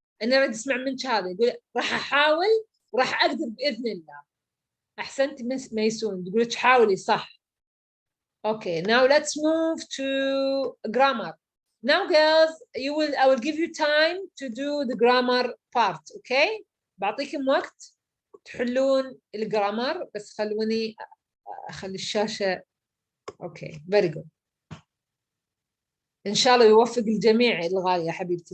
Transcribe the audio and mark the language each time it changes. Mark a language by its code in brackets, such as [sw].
[ar] أنا أريد أسمع منك هذا يقول راح أحاول وراح أقدر بإذن الله. أحسنتي ميسون تقول حاولي صح. [en] Okay now let's move to grammar. Now girls I will give you time to do the grammar part. [ar] Okay بعطيكم وقت تحلون الجرامر بس خلوني أخلي الشاشة. [en] Okay very good. [ar] إن شاء الله يوفق الجميع الغالية حبيبتي.